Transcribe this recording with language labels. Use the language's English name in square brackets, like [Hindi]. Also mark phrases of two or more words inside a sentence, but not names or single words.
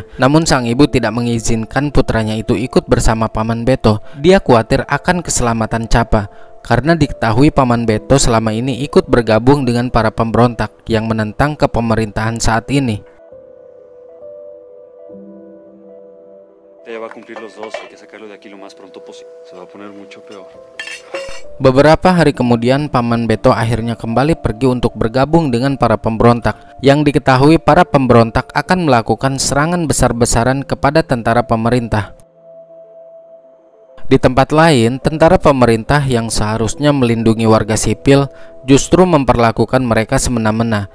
[Indonesian] Namun sang ibu tidak mengizinkan putranya itu ikut bersama Paman Beto. Dia khawatir akan keselamatan Capa karena diketahui Paman Beto selama ini ikut bergabung dengan para pemberontak yang menentang kepemerintahan saat ini. [Spanish] Ya va a cumplir los 2, hay que sacarlo de aquí lo más pronto posible. Se va a poner mucho peor. [Indonesian] Beberapa hari kemudian Paman Beto akhirnya kembali pergi untuk bergabung dengan para pemberontak. Yang diketahui para pemberontak akan melakukan serangan besar-besaran kepada tentara pemerintah. Di tempat lain, tentara pemerintah yang seharusnya melindungi warga sipil justru memperlakukan mereka semena-mena.